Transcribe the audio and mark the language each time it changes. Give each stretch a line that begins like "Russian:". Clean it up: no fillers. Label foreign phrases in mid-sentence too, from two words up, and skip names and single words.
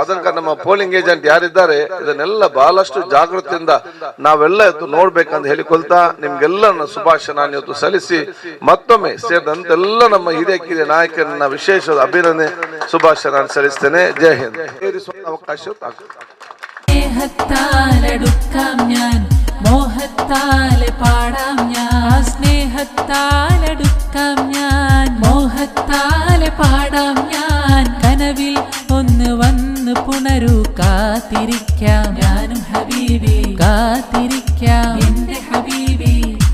Kannada: ಅದಕ್ಕೆ ನಮ್ಮ ಪೋಲಿಂಗ್ ಏಜೆಂಟ್ ಯಾರಿದ್ದಾರೆ ಇದನ್ನೆಲ್ಲ ಬಹಳಷ್ಟು ಜಾಗೃತಿಯಿಂದ ನಾವೆಲ್ಲ ಇವತ್ತು ನೋಡ್ಬೇಕಂತ ಹೇಳಿಕೊಳ್ತಾ ನಿಮ್ಗೆಲ್ಲ ಶುಭಾಶಯ ನಾನು ಇವತ್ತು ಸಲ್ಲಿಸಿ ಮತ್ತೊಮ್ಮೆ ಸೇರಿದಂತೆಲ್ಲ ನಮ್ಮ ಹಿರಿಯ ನಾಯಕರನ್ನ ವಿಶೇಷ ಅಭಿನಂದನೆ ಶುಭಾಶಯ ನಾನು ಸಲ್ಲಿಸ್ತೇನೆ. ಜೈ ಹಿಂದ್. ಅವಕಾಶ
Malayalam: മോഹത്താലെ പാടാം ഞാൻ, സ്നേഹത്താലെടുക്കാം ഞാൻ, മോഹത്താലെ പാടാം ഞാൻ. കനവിൽ ഒന്ന് വന്ന് പുണരൂ, കാത്തിരിക്കാം ഞാനും ഹബീബി, കാത്തിരിക്കാം എന്റെ ഹബീബി.